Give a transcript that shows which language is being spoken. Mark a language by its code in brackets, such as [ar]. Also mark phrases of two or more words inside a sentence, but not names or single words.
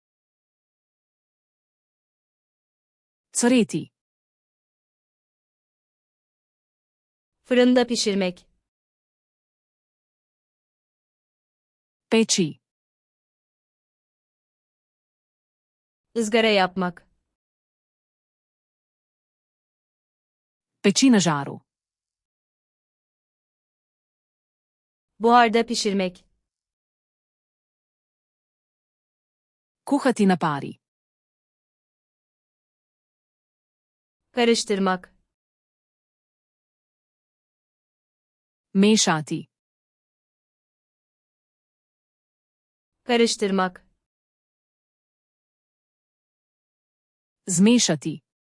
[sl] Cvreti. [tr] Fırında pişirmek. [sl] Peči. [tr] Izgara yapmak. [sl] Peči na žaru. [tr] Buharda pişirmek. [sl] Kuhati na pari. [tr] Karıştırmak. [sl] Mešati. [tr] Karıştırmak. [sl] Zmešati.